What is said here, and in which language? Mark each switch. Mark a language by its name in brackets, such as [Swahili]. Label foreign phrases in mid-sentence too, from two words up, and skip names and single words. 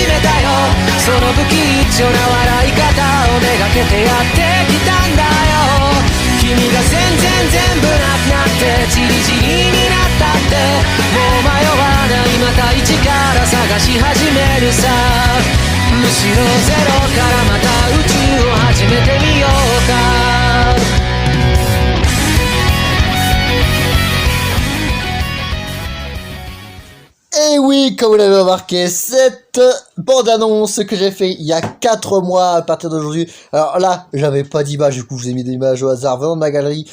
[Japanese] めたよその不吉祥な笑い方をめがけてやってきたんだよ君が全部なくなってチリチリになったってもう迷わないまた一から探し始めるさむしろゼロからまた宇宙を始めてみようか [French] Et oui, comme vous l'avez remarqué, cette bande-annonce que j'ai fait il y a 4 mois à partir d'aujourd'hui. Alors là, j'avais pas d'image, du coup je vous ai mis des images au hasard venant de ma galerie.